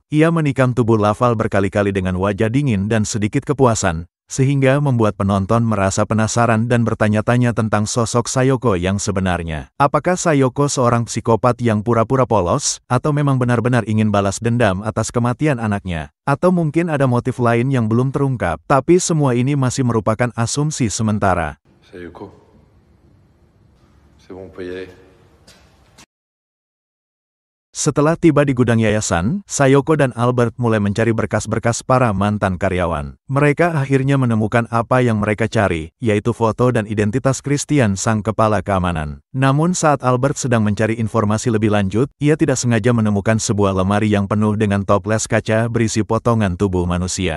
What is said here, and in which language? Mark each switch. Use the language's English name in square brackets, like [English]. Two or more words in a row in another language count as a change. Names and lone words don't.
[Indonesian] Ia menikam tubuh Laval berkali-kali dengan wajah dingin dan sedikit kepuasan, sehingga membuat penonton merasa penasaran dan bertanya-tanya tentang sosok Sayoko yang sebenarnya. Apakah Sayoko seorang psikopat yang pura-pura polos, atau memang benar-benar ingin balas dendam atas kematian anaknya? Atau mungkin ada motif lain yang belum terungkap? Tapi semua ini masih merupakan asumsi sementara. [French] Sayoko, c'est bon, on peut y aller. [Indonesian] Setelah tiba di gudang yayasan, Sayoko dan Albert mulai mencari berkas-berkas para mantan karyawan. Mereka akhirnya menemukan apa yang mereka cari, yaitu foto dan identitas Christian, sang kepala keamanan. Namun saat Albert sedang mencari informasi lebih lanjut, ia tidak sengaja menemukan sebuah lemari yang penuh dengan toples kaca berisi potongan tubuh manusia.